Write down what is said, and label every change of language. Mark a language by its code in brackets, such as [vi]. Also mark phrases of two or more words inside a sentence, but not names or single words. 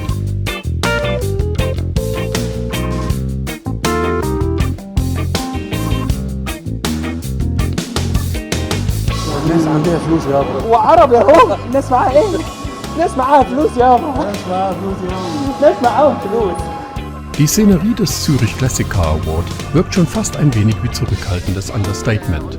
[ar] الناس عندها فلوس يابا، وعرب يا هو، الناس معاها ايه؟ الناس معاها فلوس يابا، الناس معاهم فلوس. [de] Die Szenerie des Zürich Classic Car Award wirkt schon fast ein wenig wie zurückhaltendes Understatement.